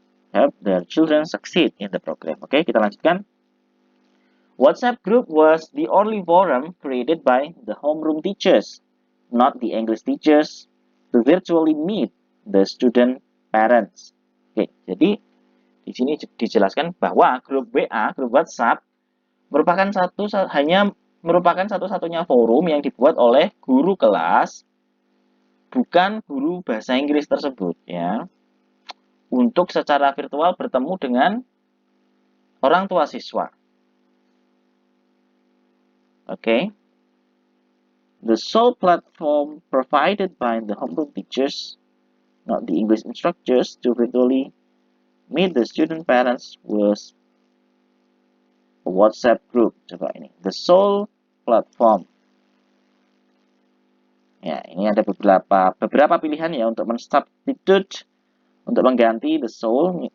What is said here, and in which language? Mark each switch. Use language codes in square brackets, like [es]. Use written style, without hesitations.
[en] Help their children succeed in the program. [id] Oke, kita lanjutkan. [en] WhatsApp group was the only forum created by the homeroom teachers, not the English teachers, to virtually meet the student parents. [id] Oke, jadi di sini dijelaskan bahwa grup WA, grup WhatsApp merupakan satu-satunya forum yang dibuat oleh guru kelas, bukan guru bahasa Inggris tersebut ya, untuk secara virtual bertemu dengan orang tua siswa. [en] Okay. The sole platform provided by the homeroom teachers, not the English instructors, to virtually meet the student parents was a WhatsApp group. [id] Coba ini, [en] the sole platform. [id] Ya, ini ada beberapa pilihan ya untuk mensubstitute, untuk mengganti the sole.